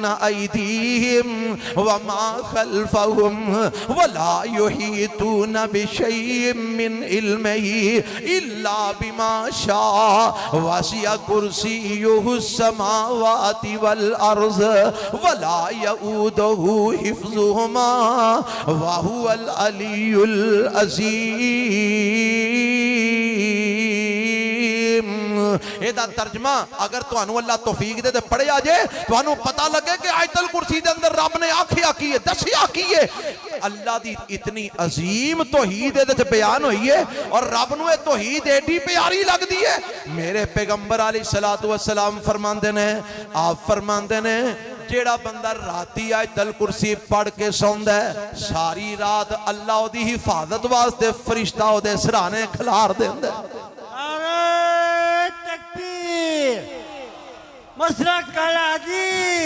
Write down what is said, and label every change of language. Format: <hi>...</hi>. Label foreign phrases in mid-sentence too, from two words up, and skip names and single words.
<ar>أيديهم وما خلفهم ولا يحيطون بشيء من علمه إلا بما شاء وسع كرسيه السماوات والأرض ولا يؤوده حفظهما وهو العلي العظيم۔</ar> <pa>ਇਹਦਾ ਤਰਜਮਾ ਅਗਰ ਤੁਹਾਨੂੰ ਅੱਲਾਹ ਤੌਫੀਕ ਦੇ ਤੇ ਪੜਿਆ ਜੇ ਤੁਹਾਨੂੰ ਪਤਾ ਲੱਗੇ ਕਿ ਆਇਤਲ ਕੁਰਸੀ ਦੇ ਅੰਦਰ ਰੱਬ ਨੇ ਆਖਿਆ ਕੀ ਹੈ, ਦੱਸਿਆ ਕੀ ਹੈ। ਅੱਲਾਹ ਦੀ ਇਤਨੀ ਅਜ਼ੀਮ ਤੌਹੀਦ ਇਹਦੇ ਚ ਬਿਆਨ ਹੋਈ ਹੈ ਔਰ ਰੱਬ ਨੂੰ ਇਹ ਤੌਹੀਦ ਏਡੀ ਪਿਆਰੀ ਲੱਗਦੀ ਹੈ। ਮੇਰੇ ਪੈਗੰਬਰ</pa> <ar>عليه الصلاة والسلام</ar> <pa>ਫਰਮਾਤੇ ਨੇ, ਆਪ ਫਰਮਾਤੇ ਨੇ ਜੇੜਾ ਬੰਦਾ ਰਾਤੀ ਆਇਤਲ ਕੁਰਸੀ ਪੜ੍ਹ ਕੇ ਸੌਂਦਾ ਹੈ ਸਾਰੀ ਰਾਤ ਅੱਲਾਹ ਓਦੀ ਹਿਫਾਜ਼ਤ ਵਾਸਤੇ ਫਰਿਸ਼ਤਾ ਓਦੇ ਸਰਾਨੇ ਖਿਲਾਰ ਦੇਂਦਾ ਹੈ। नारे तकबीर मसरक कलादीर।</pa>